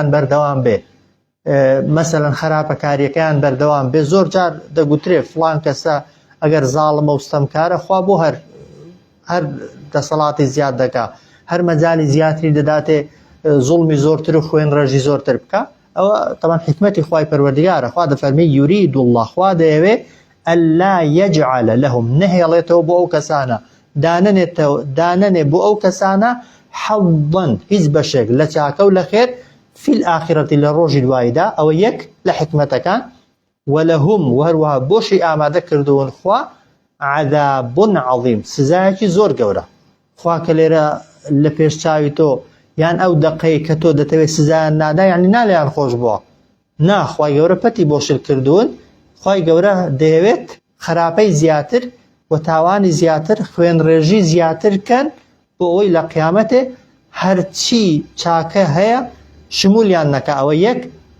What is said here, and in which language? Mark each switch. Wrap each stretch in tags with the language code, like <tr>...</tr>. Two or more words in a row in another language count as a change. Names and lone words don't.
<ckb>بەردەوام بێ مەسەلەن خراپەکاریەکەیان بەردەوام بێ زۆر جار دەگوترێ فڵان کەسە ئەگەر زاڵمە و ستەمکارە خوا بۆ هەر دەسەڵاتی زیاد دەکا هەر مەجالی زیاتری دەداتێ زوڵمی زۆرتر و خوێن ڕێژی زۆرتر بکە ئەوە تەمان حکمەتی خوای پەروەردگارە خوا دەفەرمێ</ckb> <ar>يريد الله</ar> <ckb>خوا دەیەوێ</ckb> <ar>ألا يجعل لهم</ar> <ckb>نهێڵێتەوە بۆ ئەو کەسانە دانەنێ بۆ ئەو کەسانە حظا هیچ بەشێک لە چاکە و لە خێر</ckb> <ar>في الآخرة</ar> <ckb>لە ڕۆژی دواییدا ئەوە یەک لە حکمەتەکان ولهم وهروها بۆشی ئامادە کردوون خوا</ckb> <ar>عذاب عظیم</ar> <ckb>سزایەکی زۆر گەورە خوا کە لێرە لە پێش چاوی تۆ یان ئەو دەقەی کە تۆ دەتەوێت سزایان نادا یعنی نالیان خۆش بووە خوای گەورە پەتی بۆشل کردوون خوای گەورە دەیەوێت خراپەی زیاتر و تاوانی زیاتر خوێن ڕێژی زیاتر کەن بۆ ئەوەی لە قیامەتێ هەرچی چاکە هەیە شمولیان نەکە ئەوە یەک و</ckb>